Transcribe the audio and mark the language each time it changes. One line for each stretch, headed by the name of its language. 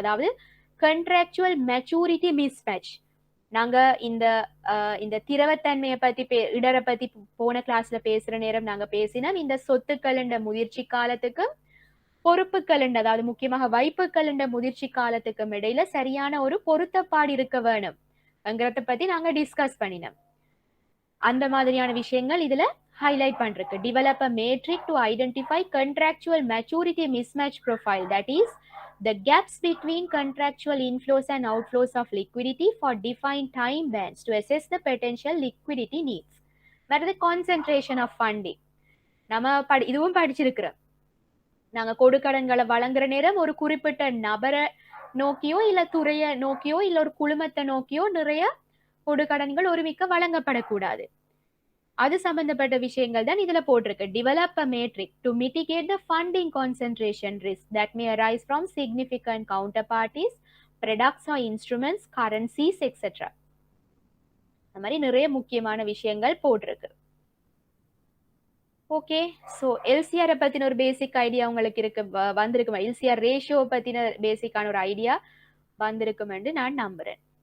Tamil: அதாவது கண்ட்ராக்சுவல் maturity mismatch. நாங்க இந்த திரவத்தன்மையை பத்தி இடரை பத்தி போன கிளாஸ்ல பேசுற நேரம் நாங்க பேசினோம். இந்த சொத்துக்கள் என்ற முதிர்ச்சி காலத்துக்கும் பொறுப்புகள், அதாவது முக்கியமாக வைப்புகள் என்ற முதிர்ச்சி காலத்துக்கும் இடையில சரியான ஒரு பொருத்தப்பாடு இருக்க வேணும் என்கிறத பத்தி நாங்க டிஸ்கஸ் பண்ணினோம். அந்த மாதிரியான விஷயங்கள் இதுல highlight பண்றது.
English: Develop a matrix to identify contractual maturity mismatch profile, that is the gaps between contractual inflows and outflows of liquidity for defined time bands to assess the potential liquidity needs. That concentration of funding.
Tamil: நம்ம இதுவும் படிச்சிருக்கிறோம். நாங்க கொடுக்கடன்களை வழங்குற நேரம் ஒரு குறிப்பிட்ட நபரை நோக்கியோ இல்ல துறையை நோக்கியோ இல்ல ஒரு குழுமத்தை நோக்கியோ நிறைய கொடுக்கடன்கள் ஒருமிக்க வழங்கப்படக்கூடாது. அது சம்பந்தப்பட்ட விஷயங்கள் தான் இதுல போட்டிருக்கு.
English: Develop a matrix to mitigate the funding concentration risk that may arise from significant counterparties, products or instruments, currencies, etc.
Tamil: அந்த மாதிரி நிறைய முக்கியமான விஷயங்கள் போட்டிருக்கு. ஓகே, ஸோ எல்சிஆரை பத்தின ஒரு பேசிக் ஐடியா உங்களுக்கு வந்திருக்குமா? எல்சிஆர் ரேஷியோ பத்தின பேசிக்கான ஒரு ஐடியா வந்திருக்கும் என்று நான் நம்புறேன்.